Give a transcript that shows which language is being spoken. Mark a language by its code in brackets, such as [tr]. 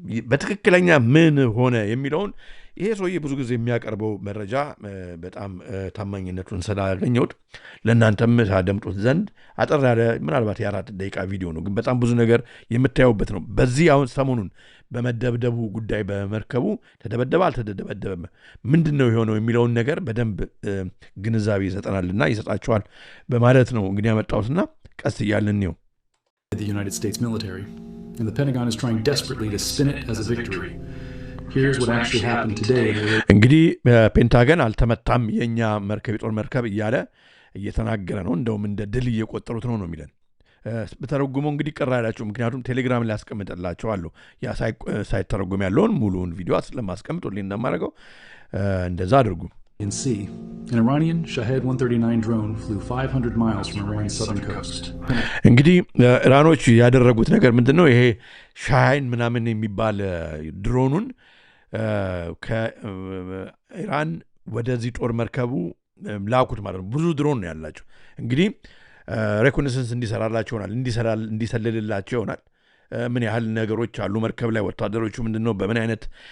[am] በትክክለኛ ምን ሆነ የሚለውን ይሄ ሰውዬ ብዙ ጊዜ የሚያቀርበው መረጃ በጣም ታማኝነቱን ስላገኘሁት ለእናንተም ታደምጡት ዘንድ አጠር ያለ ምናልባት የ4 ደቂቃ ቪዲዮ ነው፣ ግን በጣም ብዙ ነገር የምታዩበት ነው። በዚህ አሁን ሰሞኑን በመደብደቡ ጉዳይ በመርከቡ ተደበደበ አልተደበደበም ምንድን ነው የሆነው የሚለውን ነገር በደንብ ግንዛቤ ይሰጠናልና ይሰጣቸዋል በማለት ነው እንግዲህ ያመጣሁትና ቀስ እያልን ነው። [en] The United States military and the Pentagon is trying desperately to spin it as a victory. Here's what actually happened today. [am] እንግዲህ ፔንታገን አልተመታም የኛ መርከብ የጦር መርከብ እያለ እየተናገረ ነው። እንደውም እንደ ድል እየቆጠሩት ነው የሚለን። በተረጉመው እንግዲህ ቀራ ያላችሁ ምክንያቱም ቴሌግራም ላይ አስቀምጥላችኋለሁ ያ ሳይተረጉም ያለውን ሙሉውን ቪዲዮ ስለማስቀምጡልኝ እንደማደርገው እንደዛ አድርጉ። [en] In sea, an Iranian Shahed 139 drone flew 500 miles from Iran's southern coast. [am] እንግዲህ ኢራኖች ያደረጉት ነገር ምንድነው? ይሄ ሻሃይን ምናምን የሚባል ድሮኑን ከኢራን ወደዚህ ጦር መርከቡ ላኩት ማለት ነው። ብዙ ድሮን ነው ያላቸው። እንግዲህ ሬኮኔሰንስ እንዲሰራላቸው ይሆናል፣ እንዲሰልልላቸው ይሆናል። ምን ያህል ነገሮች አሉ መርከብ ላይ ወታደሮቹ ምንድነው በምን አይነት